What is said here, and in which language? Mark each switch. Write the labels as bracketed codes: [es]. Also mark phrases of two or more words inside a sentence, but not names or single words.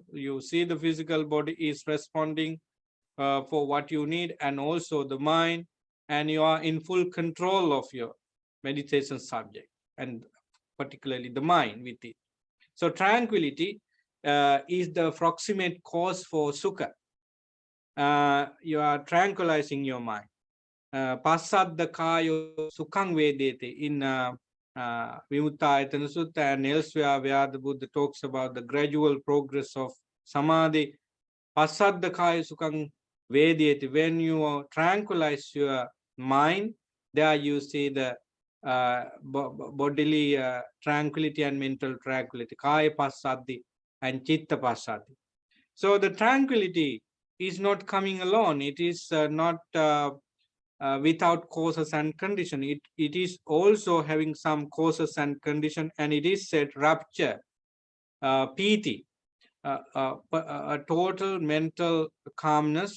[en] You see the physical body is responding for what you need, and also the mind, and you are in full control of your meditation subject, and particularly the mind with it. So tranquility is the proximate cause for sukha. You are tranquilizing your mind. [pi] Passaddha kayo sukhang vedete [en] in Upanisa Sutta and elsewhere, where the Buddha talks about the gradual progress of samadhi. [pi] Passaddha kaya sukhang vedete. [en] When you tranquilize your mind, there you see the bodily tranquility and mental tranquility. [pi] Kaya passaddhi and chitta passaddhi. [en] So the tranquility is not coming alone. It is not without causes and condition. It is also having some causes and condition, and it is said rapture, piti, a total mental calmness.